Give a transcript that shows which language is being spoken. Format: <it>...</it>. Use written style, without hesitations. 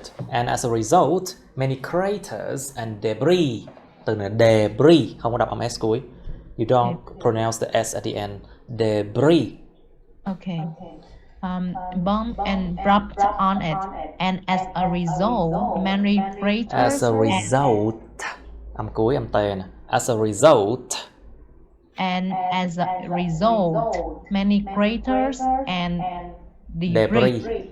<en>And as a result, many craters and debris.</en> <vi>Từ này debris, không có đọc âm S cuối.</vi> <en>You don't pronounce the S at the end. Debris. Okay. Bomb and dropped on it, and as a result, many craters. As a result,</en> <vi>âm cuối âm T nè.</vi> <en>As a result. And as a result, many craters and debris.</en>